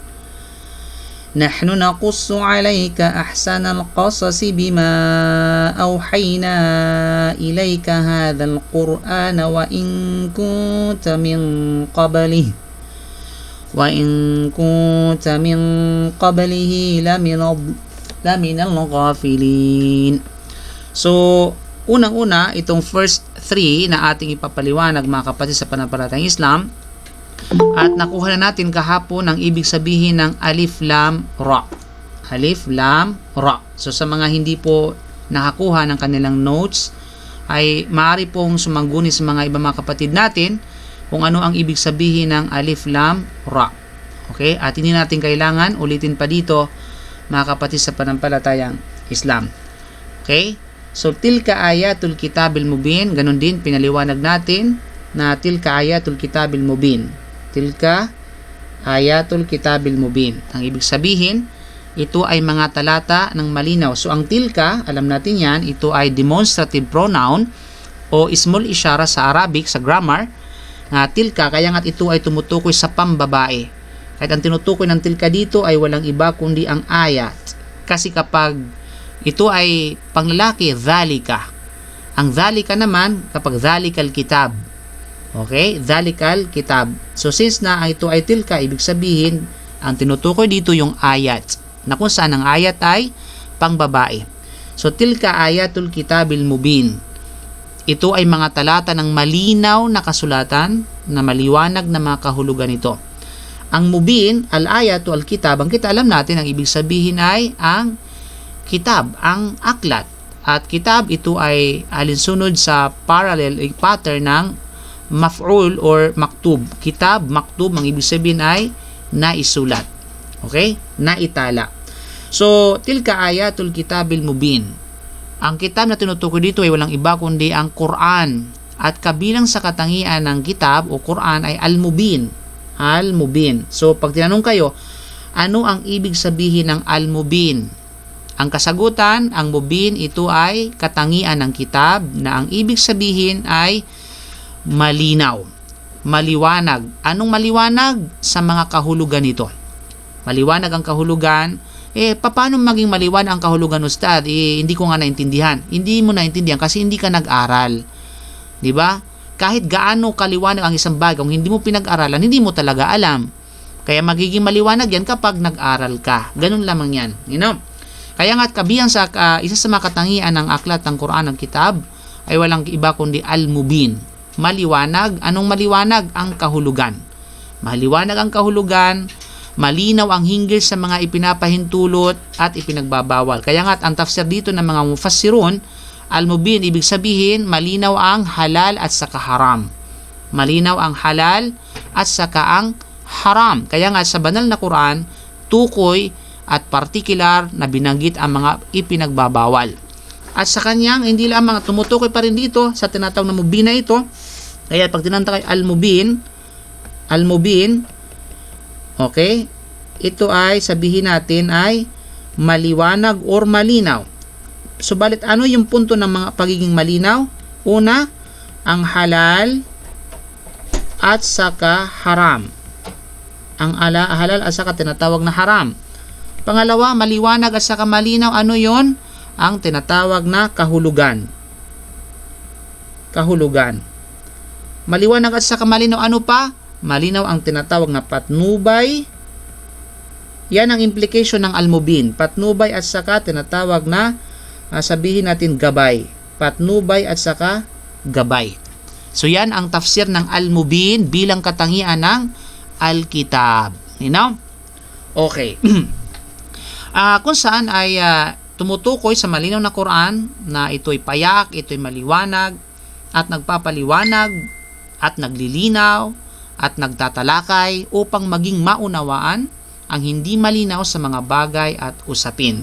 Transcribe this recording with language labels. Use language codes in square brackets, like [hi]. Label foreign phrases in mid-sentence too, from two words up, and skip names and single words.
[ar] نحن نقص عليك أحسن القصص بما أوحينا إليك هذا القرآن وإن كنت من قبله لمن الغافلين. [tl] So, unang-una, itong first 3 na ating ipapaliwanag mga kapatid sa panampalatayang Islam. At nakuha na natin kahapon ang ibig sabihin ng Alif Lam Ra. Alif Lam Ra. So sa mga hindi po nakakuha ng kanilang notes, ay maaari pong sumangguni sa mga ibang mga kapatid natin kung ano ang ibig sabihin ng Alif Lam Ra. Okay? At hindi natin kailangan ulitin pa dito mga kapatid sa panampalatayang Islam. [en] Okay? So [ar] tilka ayatul kitabil mubin, [tl] ganun din pinaliwanag natin na [ar] tilka ayatul kitabil mubin. Tilka ayatul kitabil mubin. [tl] Ang ibig sabihin, ito ay mga talata ng malinaw. So ang tilka, alam natin yan, ito ay [en] demonstrative pronoun [tl] o small isyara sa Arabic, sa grammar, na tilka, kaya nga ito ay tumutukoy sa pambabae. Kahit ang tinutukoy ng tilka dito ay walang iba kundi ang ayat. Kasi kapag ito ay panglalaki, dhalika. Ang dhalika naman, kapag [ar] dhalikal kitab. Okay? Dhalikal kitab. [tl] So since na ito ay tilka, ibig sabihin, ang tinutukoy dito yung ayat. Na kung saan ang ayat ay pangbabae. [ar] So tilka ayatul kitabil mubin. [tl] Ito ay mga talata ng malinaw na kasulatan, na maliwanag na mga kahulugan nito. [ar] Ang mubin, al-ayatu al-kitab, [tl] ang kita alam natin, ang ibig sabihin ay ang kitab, ang aklat. At kitab, ito ay alinsunod sa parallel, pattern ng maf'ul or maktub. [ar] Kitab, maktub, [tl] ang ibig sabihin ay naisulat. Okay? Naitala. So, [ar] tilka ayatul kitabil mubin. [tl] Ang kitab na tinutukoy dito ay walang iba kundi ang Quran. At kabilang sa katangian ng kitab o Quran ay al-mubin. Al-mubin. So, pag tinanong kayo, ano ang ibig sabihin ng al-mubin? Ang kasagutan, ang mubin, ito ay katangian ng kitab na ang ibig sabihin ay malinaw. maliwanag. Anong maliwanag? Sa mga kahulugan nito. Maliwanag ang kahulugan. Paano maging maliwanag ang kahulugan, Ustad? Hindi ko nga naintindihan. Hindi mo naintindihan kasi hindi ka nag-aral. Di ba? Kahit gaano kaliwanag ang isang bagay, kung hindi mo pinag-aralan, hindi mo talaga alam. Kaya magiging maliwanag yan kapag nag-aral ka. Ganun lamang yan. [en] You know? [tl] Kaya nga't kabihan sa isa sa mga katangian ng aklat ng Quran, ng kitab, ay walang iba kundi al-mubin. Maliwanag. Anong maliwanag? Ang kahulugan. Maliwanag ang kahulugan, malinaw ang hinggil sa mga ipinapahintulot at ipinagbabawal. Kaya nga't ang tafsir dito ng mga mufassirun, al-mubin, ibig sabihin, malinaw ang halal at saka haram. Malinaw ang halal at saka ang haram. Kaya nga sa banal na Quran, tukoy at partikular na binanggit ang mga ipinagbabawal. At sa kanyang, hindi lang mga tumutukoy pa rin dito sa tinatawag na mubin na ito. Kaya pag tinanta kay al-mubin, okay, ito ay sabihin natin ay maliwanag or malinaw. Subalit ano yung punto ng mga pagiging malinaw? Una, ang halal at saka haram. Ang halal at saka tinatawag na haram. Pangalawa, maliwanag at saka malinaw. Ano yon? Ang tinatawag na kahulugan. Kahulugan. Maliwanag at saka malinaw. Ano pa? Malinaw ang tinatawag na patnubay. Yan ang implication ng al-mubin. Patnubay at saka tinatawag na sabihin natin gabay. Patnubay at saka gabay. So yan ang tafsir ng al-mubin bilang katangian ng al-kitab. [en] You know? [tl] Okay. Kung saan ay tumutukoy sa malinaw na Quran na ito'y payak, ito'y maliwanag at nagpapaliwanag at naglilinaw at nagtatalakay upang maging maunawaan ang hindi malinaw sa mga bagay at usapin.